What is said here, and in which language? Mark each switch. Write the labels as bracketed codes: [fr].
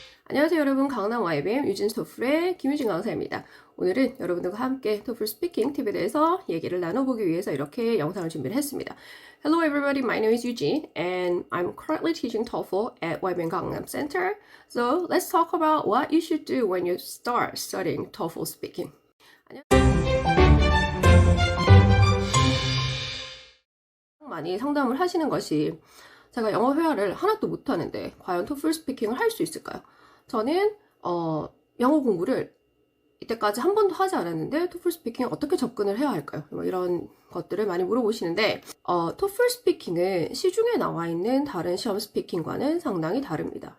[ko] 안녕하세요 여러분, 강남 YBM 유진 토플의 김유진 강사입니다. 오늘은 여러분들과 함께 토플 스피킹 팁에 대해서 얘기를 나눠보기 위해서 이렇게 영상을 준비를 했습니다. [en] Hello everybody, my name is Eugene and I'm currently teaching TOEFL at YBM Gangnam Center. So let's talk about what you should do when you start studying TOEFL speaking. [ko] 많이 상담을 하시는 것이 제가 영어 회화를 하나도 못하는데 과연 토플 스피킹을 할 수 있을까요? 저는 영어 공부를 이때까지 한 번도 하지 않았는데 토플 스피킹에 어떻게 접근을 해야 할까요? 뭐 이런 것들을 많이 물어보시는데 토플 스피킹은 시중에 나와 있는 다른 시험 스피킹과는 상당히 다릅니다.